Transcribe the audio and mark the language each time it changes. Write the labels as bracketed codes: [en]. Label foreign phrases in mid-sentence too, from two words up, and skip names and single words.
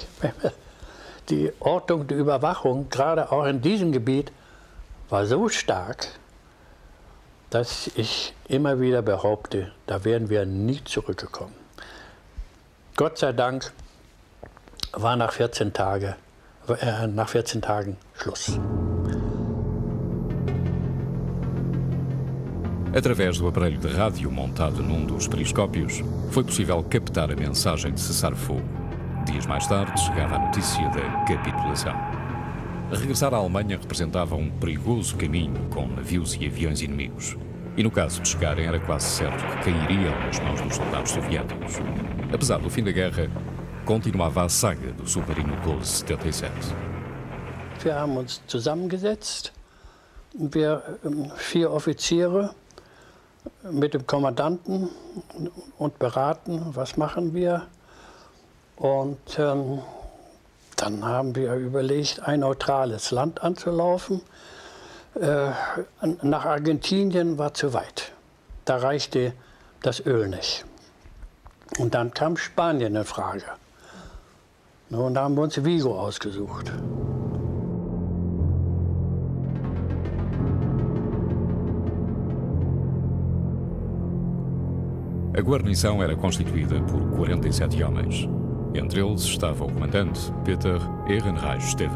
[de] Die Ortung, die Überwachung, gerade auch in diesem Gebiet, war so stark, dass ich immer wieder behaupte, da wären wir nie zurückgekommen. Gott sei Dank war nach 14 Tagen Schluss. [pt] Através do aparelho de rádio montado num dos periscópios, foi possível captar a mensagem de cessar-fogo. Dias mais tarde, chegava a notícia da capitulação. Regressar à Alemanha representava um perigoso caminho com navios e aviões inimigos. E no caso de chegarem, era quase certo que cairiam nas mãos dos soldados soviéticos. Apesar do fim da guerra, continuava a saga do submarino 1277. [de] Wir haben uns zusammengesetzt, wir 4 Offiziere mit dem Kommandanten und beraten, was machen wir. Und dann haben wir überlegt, ein neutrales Land anzulaufen. Nach Argentinien war zu weit. Da reichte das Öl nicht. Und dann kam Spanien in Frage. Und da haben wir uns Vigo ausgesucht. [pt] A guarnição era constituída por 47 homens. Entre eles estava o comandante Peter Ehrenreich-Stever.